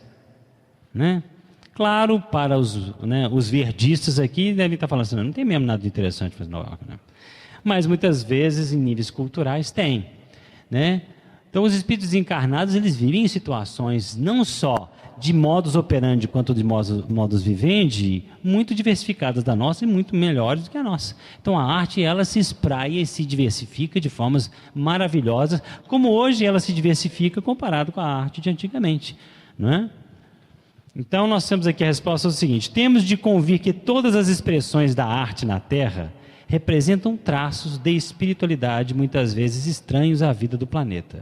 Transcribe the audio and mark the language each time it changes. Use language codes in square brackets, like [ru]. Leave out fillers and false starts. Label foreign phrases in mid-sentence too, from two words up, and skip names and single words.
[pt] Né? Claro, para os verdistas aqui devem estar falando assim, não tem mesmo nada de interessante fazer Nova York, né? Mas muitas vezes em níveis culturais tem, né? Então, os espíritos encarnados, eles vivem em situações não só de [la] modus operandi [pt] quanto de [la] modus vivendi, [pt] muito diversificadas da nossa e muito melhores do que a nossa. Então, a arte, ela se espraia e se diversifica de formas maravilhosas, como hoje ela se diversifica comparado com a arte de antigamente, não é? Então, nós temos aqui a resposta seguinte: temos de convir que todas as expressões da arte na Terra representam traços de espiritualidade muitas vezes estranhos à vida do planeta.